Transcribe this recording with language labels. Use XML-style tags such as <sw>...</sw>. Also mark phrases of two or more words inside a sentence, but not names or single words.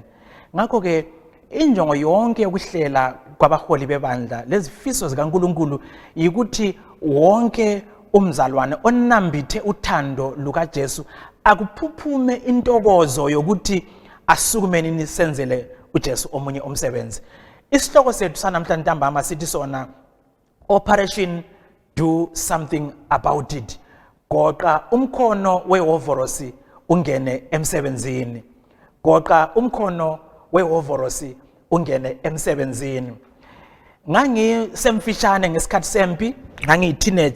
<zu>Ngakho ke injongo yonke yokuhlela kwabaholi bebandla lezifiso zikaNkulunkulu yikuthi wonke umzalwane onambithe uthando lukaJesu akuphuphume intokozo yokuthi asukumeni nisenzele uJesu omunye umsebenzi. Isihloko sethu sanamhlanje ntambama sithi sona Operation Do Something About It. Goqa umkhono wehovorosi ungene emsebenzini. Goqa umkhono wehovorosi ungene emsebenzini. Ngangisemfishane ngesikhathi sempi, ngangiyi-teenager.</zu>